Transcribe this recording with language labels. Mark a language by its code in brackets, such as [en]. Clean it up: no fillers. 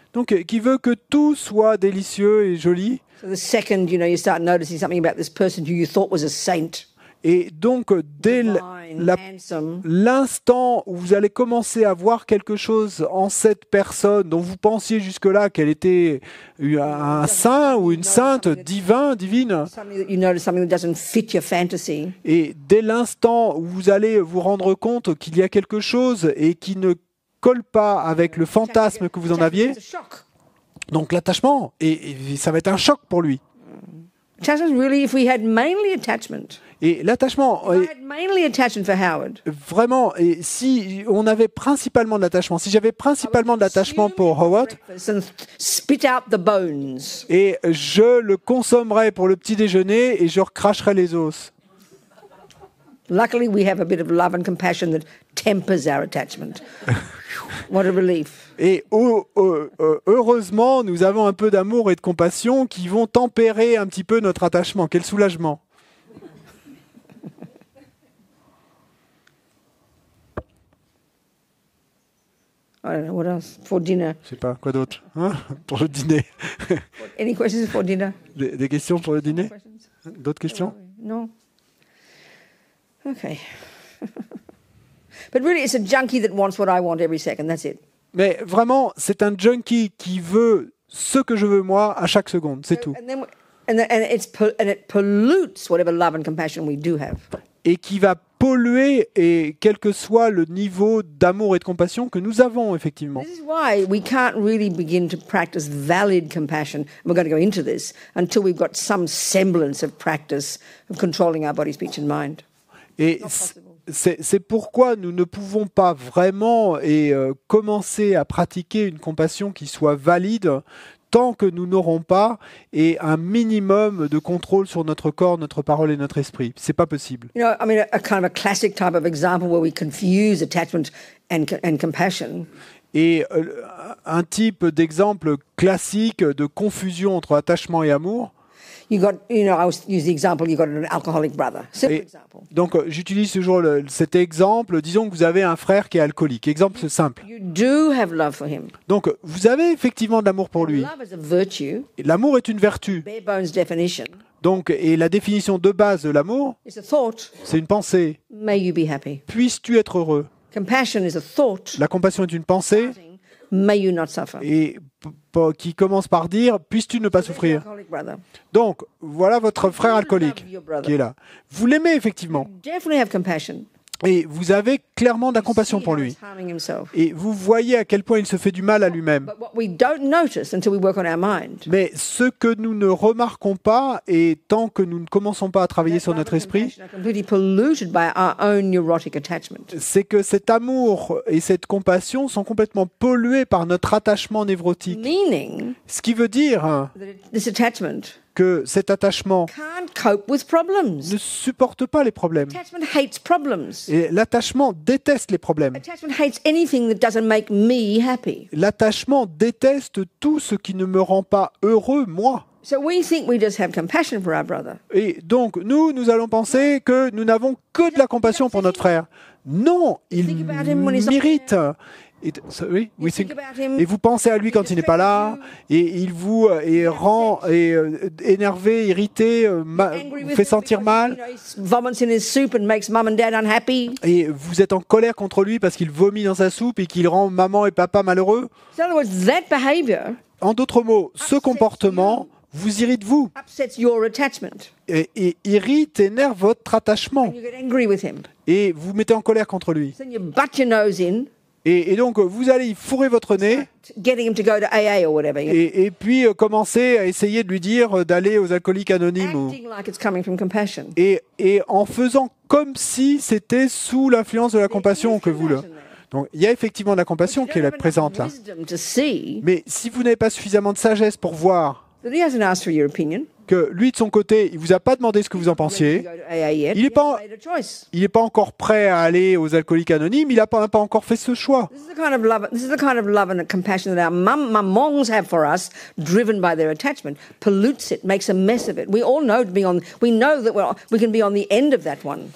[fr] Donc, qui veut que tout soit délicieux et joli. [en] So the second, you start noticing something about this person who you thought was a saint, [fr] Et donc, dès [en] divine, handsome, [fr] l'instant où vous allez commencer à voir quelque chose en cette personne dont vous pensiez jusque-là qu'elle était un saint ou une sainte, divine, [en] suddenly you notice something that doesn't fit your fantasy, [fr] et dès l'instant où vous allez vous rendre compte qu'il y a quelque chose et qui ne colle pas avec le fantasme que vous en aviez, [en] it's a shock. [fr] donc l'attachement, et ça va être un choc pour lui. [en] Attachment, really, if we had mainly attachment, [fr] Et l'attachement, [en] if I had mainly attachment for Howard, [fr] vraiment, et si on avait principalement de l'attachement, si j'avais principalement de l'attachement pour Howard, [en] breakfast and spit out the bones. [fr] et je le consommerais pour le petit déjeuner et je recracherais les os. [en] Luckily, we have a bit of love and compassion that tempers our attachment. What a relief. [fr] Et heureusement, nous avons un peu d'amour et de compassion qui vont tempérer un petit peu notre attachement. Quel soulagement. [en] I don't know, what else? For dinner. [fr] Je sais pas, quoi d'autre hein pour le dîner. [en] Any questions for dinner? [fr] Des questions pour le dîner? D'autres questions? [en] No? Okay. But really, it's a junkie that wants what I want every second. That's it. [fr] Mais vraiment, c'est un junkie qui veut ce que je veux moi à chaque seconde, c'est tout. [en] And it pollutes whatever love and compassion we do have. [fr] Et qui va polluer, et quel que soit le niveau d'amour et de compassion que nous avons, effectivement. [en] This is why we can't really begin to practice valid compassion. We're going to go into this until we've got some semblance of practice of controlling our body, speech and mind. [fr] Et c'est pourquoi nous ne pouvons pas vraiment commencer à pratiquer une compassion qui soit valide tant que nous n'aurons pas un minimum de contrôle sur notre corps, notre parole et notre esprit. C'est pas possible. [en] You know, I mean, a kind of a classic type of example where we confuse attachment and compassion. [fr] Et un type d'exemple classique de confusion entre attachement et amour, [en] I use the example, you've got an alcoholic brother. Simple [fr] Et [en] example. [fr] donc, j'utilise toujours cet exemple. Disons que vous avez un frère qui est alcoolique. Exemple simple. [en] You do have love for him. [fr] Donc, vous avez effectivement de l'amour pour lui. [en] Love is a virtue, [fr] Et l'amour est une vertu. [en] bare bones definition. [fr] Donc, et la définition de base de l'amour, [en] It's a thought, [fr] c'est une pensée. [en] may you be happy. [fr] Puisses-tu être heureux? [en] Compassion is a thought, [fr] La compassion est une pensée [en] may you not suffer. [fr] et qui commence par dire puisses-tu ne pas souffrir. [en] Alcoholic brother. [fr] Donc, voilà votre frère alcoolique [en] Love your brother. [fr] qui est là. Vous l'aimez effectivement [en] Definitely have compassion. [fr] et vous avez clairement de la compassion [en] See [fr] pour [en] how [fr] lui. [en] he's harming himself. [fr] Et vous voyez à quel point il se fait du mal à lui-même. [en] But what we don't notice until we work on our mind. [fr] Mais ce que nous ne remarquons pas, et tant que nous ne commençons pas à travailler sur notre esprit, [en] Are completely polluted by our own neurotic attachment. [fr] c'est que cet amour et cette compassion sont complètement pollués par notre attachement névrotique. [en] Meaning [fr] Ce qui veut dire [en] that this attachment [fr] que cet attachement [en] can't cope with problems. [fr] ne supporte pas les problèmes. [en] Attachment hates problems. [fr] Et l'attachement déteste les problèmes. [en] Attachment hates anything that doesn't make me happy. [fr] L'attachement déteste tout ce qui ne me rend pas heureux, moi. [en] So we think we just have compassion for our brother. [fr] Et donc, nous allons penser que nous n'avons que de la compassion pour notre frère. Non, il m'irrite. Oui, [en] You think about him, [fr] et vous pensez à lui quand il n'est pas là, et il vous rend énervé, irrité, [en] angry [fr] vous [en] with [fr] fait [en] him [fr] sentir [en] because, [fr] mal, [en] he vomits in his soup and makes mum and dad unhappy. [fr] et vous êtes en colère contre lui parce qu'il vomit dans sa soupe et qu'il rend maman et papa malheureux. [en] So in other words, that behavior [fr] En d'autres mots, ce comportement vous irrite vous, [en] upsets your attachment. [fr] et irrite, énerve votre attachement, [en] You get angry with him. [fr] et vous mettez en colère contre lui. [en] Then you butt your nose in, [fr] Et donc, vous allez y fourrer votre nez, [en] getting him to go to AA or whatever. [fr] et puis commencer à essayer de lui dire d'aller aux alcooliques anonymes. [en] Acting like it's coming from compassion. [fr] Et en faisant comme si c'était sous l'influence de la compassion que vous le... Donc, il y a effectivement de la compassion qui est présente là. [en] Wisdom to see [fr] Mais si vous n'avez pas suffisamment de sagesse pour voir [en] that he hasn't asked for your opinion. [fr] que lui, de son côté, il vous a pas demandé ce que vous en pensiez, [en] To go to AA yet. [fr] Il est [en] He [fr] pas- [en] hasn't made a choice. [fr] il n'est pas encore prêt à aller aux alcooliques anonymes, il n'a pas encore fait ce choix. [en] This is the kind of love and compassion that our mamongs have for us, driven by their attachment, pollutes it, makes a mess of it. We all know we know that we can be on the end of that one.